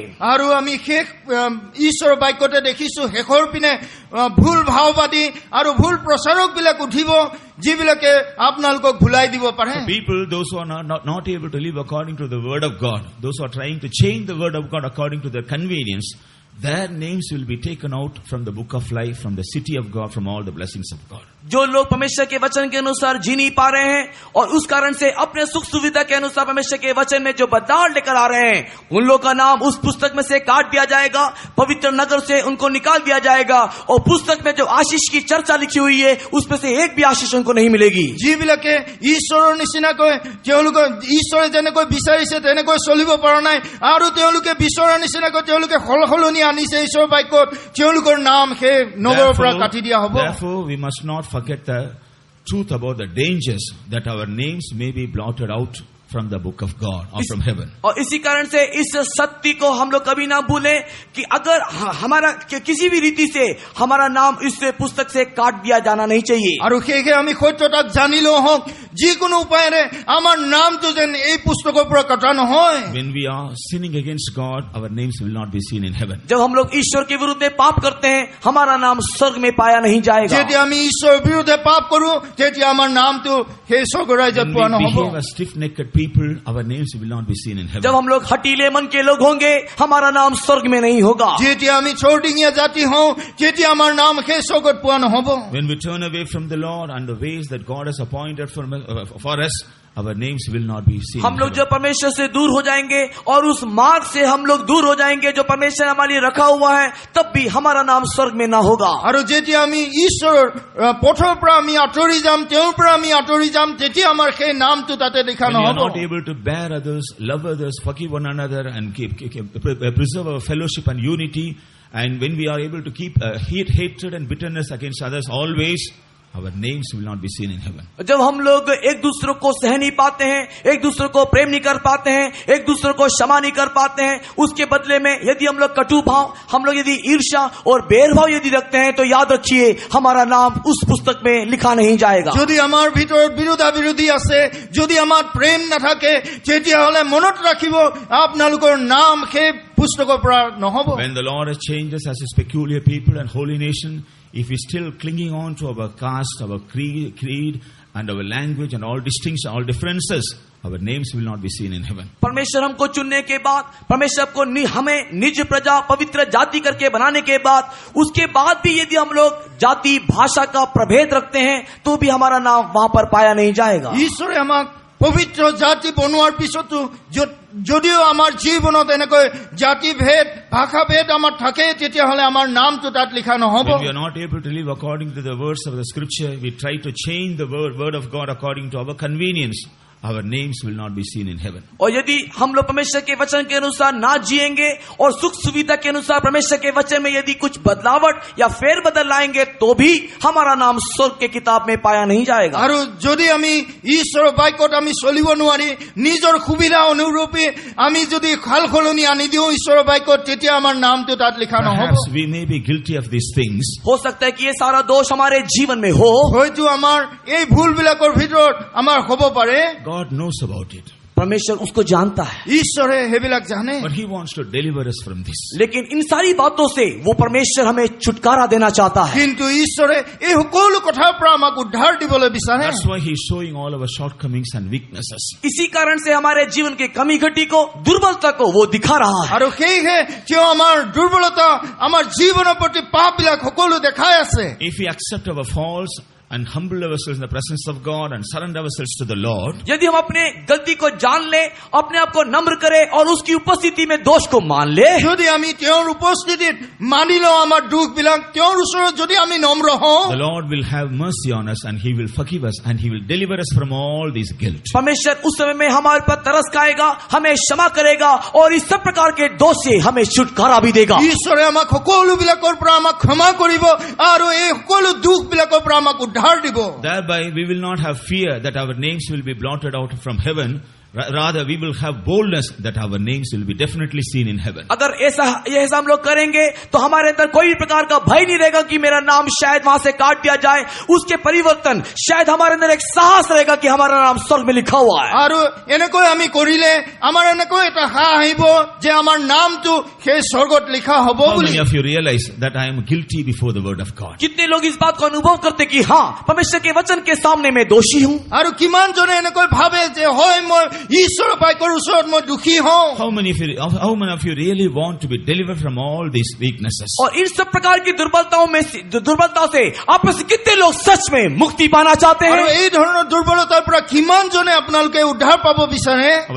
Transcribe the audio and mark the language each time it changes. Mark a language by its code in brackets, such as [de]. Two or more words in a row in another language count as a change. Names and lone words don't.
[as] আৰু আমি শেষ ঈশ্বৰৰ বাক্যতে দেখিছো শেষৰ পিনে ভুল ভাওবাদী আৰু ভুল প্ৰচাৰক বিলাক উঠিব যিবিলাকে আপোনালোকক ভুলাই দিব পাৰে। [en] People, those who are not able to live according to the word of God, those who are trying to change the word of God according to their convenience, their names will be taken out from the book of life, from the city of God, from all the blessings of God. [hi] जो लोग परमेश्वर के वचन के अनुसार जी नहीं पा रहे हैं और उस कारण से अपने सुख सुविधा के अनुसार परमेश्वर के वचन में जो बदलाव लेकर आ रहे हैं, उन लोगों का नाम उस पुस्तक में से काट दिया जाएगा, पवित्र नगर से उनको निकाल दिया जाएगा और पुस्तक में जो आशीष की चर्चा लिखी हुई है उसमें से एक भी आशीष उनको नहीं मिलेगी। [as] যিবিলাকে ঈশ্বৰৰ নিচিনাকৈ তেওঁলোকৰ ঈশ্বৰে যেনেকৈ বিচাৰিছে তেনেকৈ চলিব পৰা নাই আৰু তেওঁলোকে বিচৰা নিচিনাকৈ তেওঁলোকে সলসলনি আনিছে ঈশ্বৰৰ বাক্যত, তেওঁলোকৰ নাম সেই নগৰৰ পৰা কাটি দিয়া হ'ব। [en] Therefore, we must not forget the truth about the dangers that our names may be blotted out from the book of God or from heaven. [hi] और इसी कारण से इस सत्य को हम लोग कभी ना भूलें कि अगर हमारा किसी भी रीति से हमारा नाम इस पुस्तक से काट दिया जाना नहीं चाहिए। [as] আৰু সেয়ে আমি সত্যতাক জানিলেও হওক যিকোনো উপায়েৰে আমাৰ নামটো যেন এই পুস্তকৰ পৰা কটা নহয়। [en] When we are sinning against God, our names will not be seen in heaven. [hi] जब हम लोग ईश्वर के विरुद्ध में पाप करते हैं हमारा नाम स्वर्ग में पाया नहीं जाएगा। [as] যেতিয়া আমি ঈশ্বৰৰ বিৰুদ্ধে পাপ কৰো তেতিয়া আমাৰ নামটো সেই স্বৰ্গ ৰাজ্যত পোৱা [en] When we [as] নহব। [en] behave as stiff-necked people, our names will not be seen in heaven. [hi] जब हम लोग हटीले मन के लोग होंगे हमारा नाम स्वर्ग में नहीं होगा। [as] যেতিয়া আমি চৌদিঙীয়া জাতি হওঁ তেতিয়া আমাৰ নাম সেই স্বৰ্গত পোৱা নহব। [en] When we turn away from the Lord and the ways that God has appointed for us, our names will not be seen. [hi] हम लोग जब परमेश्वर से दूर हो जाएंगे और उस मार्ग से हम लोग दूर हो जाएंगे जो परमेश्वर हमारे लिए रखा हुआ है, तब भी हमारा नाम स्वर्ग में ना होगा। [as] আৰু যেতিয়া আমি ঈশ্বৰৰ পথৰ পৰা আমি আঁতৰি যাম, তেওঁৰ পৰা আমি আঁতৰি যাম, তেতিয়া আমাৰ সেই নামটো তাতে দেখা [en] When we are [as] নহব। [en] not able to bear others, love others, forgive one another, and preserve our fellowship and unity, and when we are able to keep hatred and bitterness against others always, our names will not be seen in heaven. [hi] जब हम लोग एक दूसरे को सह नहीं पाते हैं, एक दूसरे को प्रेम नहीं कर पाते हैं, एक दूसरे को क्षमा नहीं कर पाते हैं, उसके बदले में यदि हम लोग कटु भाव, हम लोग यदि ईर्ष्या और भेदभाव यदि रखते हैं तो याद रखिए हमारा नाम उस पुस्तक में लिखा नहीं जाएगा। [as] যদি আমাৰ ভিতৰত বিৰোধাবিৰোধী আছে, যদি আমাৰ প্ৰেম নাথাকে, তেতিয়াহ'লে মনত ৰাখিব আপোনালোকৰ নাম সেই পুস্তকৰ পৰা নহব। [en] When the Lord has changed us as His peculiar people and holy nation, if we still clinging on to our caste, our creed, and our language and all distinctions, all differences, our names will not be seen in heaven. [hi] परमेश्वर हमको चुनने के बाद, परमेश्वर को हमें निज प्रजा पवित्र जाति करके बनाने के बाद, उसके बाद भी यदि हम लोग जाति भाषा का प्रभेद रखते हैं तो भी हमारा नाम वहां पर पाया नहीं जाएगा। [as] ঈশ্বৰে আমাক পবিত্ৰ জাতি বনোৱাৰ পিছতো যদিও আমাৰ জীৱনত এনেকৈ জাতি ভেদ ভাষা ভেদ আমাৰ থাকে, তেতিয়াহ'লে আমাৰ নামটো তাত লিখা নহব। [en] When we are not able to live according to the words of the scripture, we try to change the word of God according to our convenience. Our names will not be seen in heaven. [hi] और यदि हम लोग परमेश्वर के वचन के अनुसार ना जिएंगे और सुख सुविधा के अनुसार परमेश्वर के वचन में यदि कुछ बदलावट या फेरबदल लाएंगे तो भी हमारा नाम स्वर्ग के किताब में पाया नहीं जाएगा। [as] আৰু যদি আমি ঈশ্বৰৰ বাক্যত আমি চলিব নোৱাৰি নিজৰ সুবিধা অনুৰূপে আমি যদি খালখলনি আনি দিওঁ ঈশ্বৰৰ বাক্যত, তেতিয়া আমাৰ নামটো তাত লিখা নহব। [en] Perhaps we may be guilty of these things. [hi] हो सकता है कि ये सारा दोष हमारे जीवन में हो। [as] হয়তো আমাৰ এই ভুলবিলাকৰ ভিতৰত আমাৰ হ'ব পাৰে। [en] God knows about it. [hi] परमेश्वर उसको जानता है, [as] ঈশ্বৰে সেইবিলাক জানে। [en] But He wants to deliver us from this. [hi] लेकिन इन सारी बातों से वो परमेश्वर हमें छुटकारा देना चाहता है। [as] কিন্তু ঈশ্বৰে এই সকলো কথাৰ পৰা আমাক উদ্ধাৰ দিবলৈ বিচাৰে। [en] That's why He is showing all our shortcomings and weaknesses. [hi] इसी कारण से हमारे जीवन के कमी घटी को, दुर्बलता को वो दिखा रहा है। [as] আৰু সেয়েহে তেওঁ আমাৰ দুৰ্বলতা, আমাৰ জীৱনৰ প্ৰতি পাপবিলাক সকলো দেখাই আছে। [en] If we accept our faults and humble ourselves in the presence of God and surrender ourselves to the Lord, [hi] यदि हम अपने गलती को जान ले, अपने आप को नम्र करें और उसकी उपस्थिति में दोष को मान ले, [as] যদি আমি তেওঁৰ উপস্থিতিত মানি লওঁ আমাৰ দুখবিলাক, তেওঁৰ ওচৰত যদি আমি নম্ৰ হওঁ, [en] the Lord will have mercy on us and He will forgive us and He will deliver us from all these guilt. [hi] परमेश्वर उस समय में हमारे पर तरस खाएगा, हमें क्षमा करेगा और इस सब प्रकार के दोष से हमें छुटकारा भी देगा। [as] ঈশ্বৰে আমাক সকলোবিলাকৰ পৰা আমাক ক্ষমা কৰিব আৰু এই সকলো দুখবিলাকৰ পৰা আমাক উদ্ধাৰ দিব। [en] Thereby we will not have fear that our names will be blotted out from heaven. Rather, we will have boldness that our names will be definitely seen in heaven. [hi] अगर ऐसा हम लोग करेंगे तो हमारे अंदर कोई प्रकार का भय नहीं रहेगा कि मेरा नाम शायद वहां से काट दिया जाए। उसके परिवर्तन शायद हमारे अंदर एक साहस रहेगा कि हमारा नाम स्वर्ग में लिखा हुआ है। [as] আৰু এনেকৈ আমি কৰিলে আমাৰ এনেকৈ এটা সাহ আহিব যে আমাৰ নামটো সেই স্বৰ্গত লিখা হ'ব [en] How [as] বুলি। [en] many of you realize that I am guilty before the word of God? [hi] कितने लोग इस बात को अनुभव करते कि हाँ, परमेश्वर के वचन के सामने मैं दोषी हूँ। [as] আৰু কিমান জনে এনেকৈ ভাবে যে হয় মই ঈশ্বৰৰ বাক্যৰ ওচৰত মই দুখী হওঁ। [en] How many of you really want to be delivered from all these weaknesses? [hi] और इन सब प्रकार की दुर्बलताओं से आप में से कितने लोग सच में मुक्ति पाना चाहते [as] আৰু [hi] हैं? [as] এই ধৰণৰ দুৰ্বলতাৰ পৰা কিমান জনে আপোনালোকে উদ্ধাৰ পাব বিচাৰে?